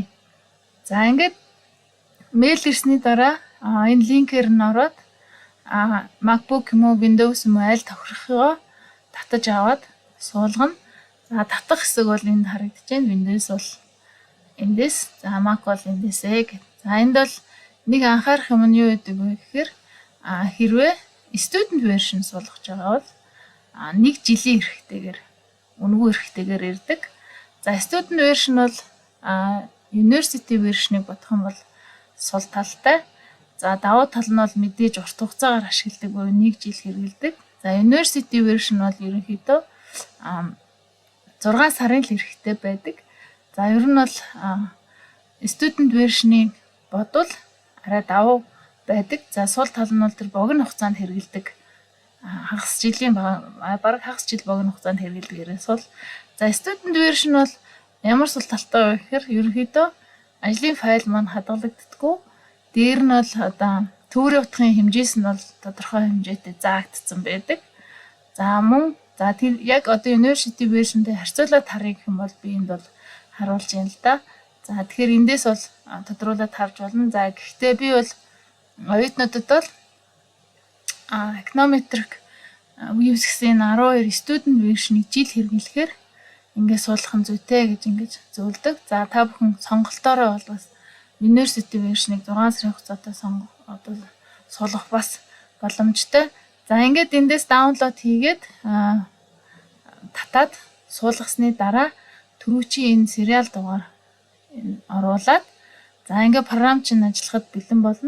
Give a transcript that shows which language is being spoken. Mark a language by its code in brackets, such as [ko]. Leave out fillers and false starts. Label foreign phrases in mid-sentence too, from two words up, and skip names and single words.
[mn] За ингээд мэйл ирсний дараа энэ линкээр нь ороод MacBook юм уу, Windows юм уу аль тохирохоо татаж аваад суулгана. За татах хэсэг бол энд харагдаж байна. Windows бол эндээс, за Mac бол эндээсээ гэх. За энд бол нэг анхаарах юм нь юу гэдэг вэ гэхээр хэрвээ [en] student version [mn] суулгаж байгаа бол 1 жилийн эрхтэйгээр үнгүү эрхтэйгээр ирдэг. За [en] student version [mn] бол [en] university version-ыг [mn] бодох юм бол сул талтай. За давуу тал нь бол мэдээж урт хугацаагаар ашигладаг буюу 1 жил хэрэгэлдэг. За [en] university version [mn] бол ерөнхийдөө 6 сарын л эрхтэй байдаг. За ер нь бол [en] student version-ыг [mn] бодвол арай давуу байдаг. За сул тал нь бол тэр богино хугацаанд хэрэгэлдэг. Хагас жилийн бараг хагас жил богино хугацаанд хэрэгэлдэг ерөөс бол. За [en] student version [mn] бол ямар сул талтай вэ гэхээр ерөнхийдөө ажлын файл маань хадгалагддаггүй. Дээр нь бол одоо төвөрийн утгын хэмжээс нь бол тодорхой хэмжээтэй заагдсан байдаг. За мөн за тэр яг одоо [en] University version-тэй [mn] харьцуулаад харъя гэх юм бол би энд бол харуулж байна л да. За тэгэхээр эндээс бол тодруулаад харж болно. За гэхдээ би бол оюутнуудад бол [en] econometric weaves [mn] гэсэн 12 [en] student version-ыг [mn] жил хэрэглэхээр ингээд суулгах нь зүйтэй гэж ингэж зөвлөдөг. За та бүхэн сонголтоороо бол бас [en] University version-ыг [mn] 6 сарын хугацаатай суулгах бас боломжтой. За ингээд эндээс даунлоод хийгээд татаад суулгасны дараа түрүүчийн энэ serial дугаар оруулаад за ингээд програм чинь ажиллахад бэлэн болно.